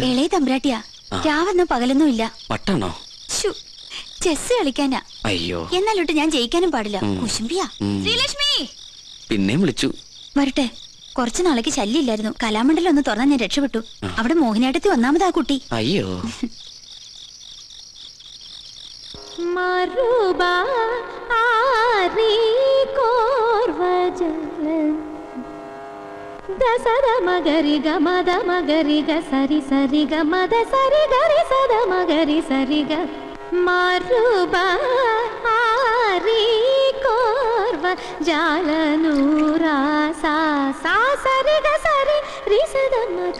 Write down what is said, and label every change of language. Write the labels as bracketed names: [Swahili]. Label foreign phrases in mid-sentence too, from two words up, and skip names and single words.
[Malayalam] ഇളയ തമ്പുരാട്ടിയാ. രാവെന്നോ പകലൊന്നും ഇല്ല. വട്ടാണോ? ശ്ശോ, ചെസ് കളിക്കാനാ. അയ്യോ, എന്നാലോട്ട് ഞാൻ ജയിക്കാനും പാടില്ല. കുശുംബിയാ. ശ്രീലക്ഷ്മി പിന്നെയും വിളിച്ചു. വരട്ടെ. കുറച്ചു നാളേക്ക് ശല്യമില്ലായിരുന്നു. കലാമണ്ഡലം ഒന്ന് തുറന്നാൽ ഞാൻ രക്ഷപ്പെട്ടു. അവിടെ മോഹിനിയാട്ടത്തിൽ ഒന്നാമതാ കുട്ടി. അയ്യോ, దసద మగరి గ మద మగరి గ సరి సరి గ మద సరి గరి సద మగరి సరి గ మారుబా ఆరి కోర్వ జాలనూరా సా సా సరి గ సరి రి సద మద